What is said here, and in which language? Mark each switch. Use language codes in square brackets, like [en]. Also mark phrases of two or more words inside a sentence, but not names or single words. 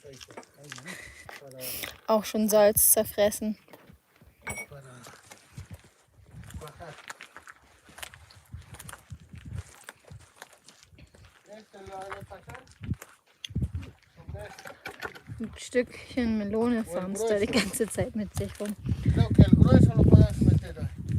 [de] Auch schon Salz zerfressen. Ein Stückchen Melone fahren da die ganze Zeit mit sich rum. [es] Creo que el grueso lo puedes meter ahí.